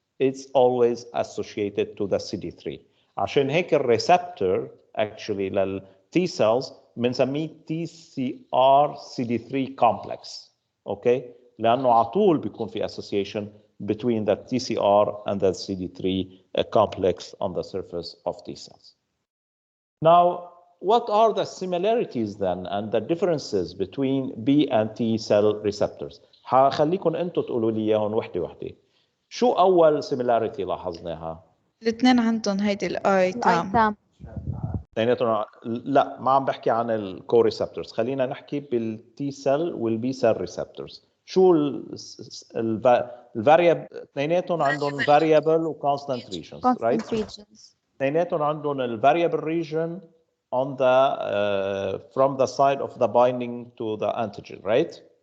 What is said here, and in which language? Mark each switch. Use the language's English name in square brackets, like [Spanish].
[English] It's always associated to the CD3. [Arabic] عشان هيك الريسبتور [English] actually لل T cells [Arabic] بنسميه [English] TCR CD3 complex. Okay? [Arabic] لأنه على طول بيكون في [English] association between the TCR and the CD3 complex on the surface of T cells. Now, what are the similarities then and the differences between B and T cell receptors? [Arabic] هخليكم انتم تقولوا لي اياهم وحده وحده. شو اول similarity لاحظناها؟ الاثنين عندهم هيدي الاي تام. اثنيناتهم لا، ما عم بحكي عن الكو ريسبتورز، خلينا نحكي بالتي سيل والبي سيل ريسبتورز. شو الفاريبل؟ اثنيناتهم عندهم variable وconstant regions, right? [English] Constant regions. [Arabic] اثنيناتهم عندهم الفاريبل [English] region on the from the side of the binding to the antigen, right?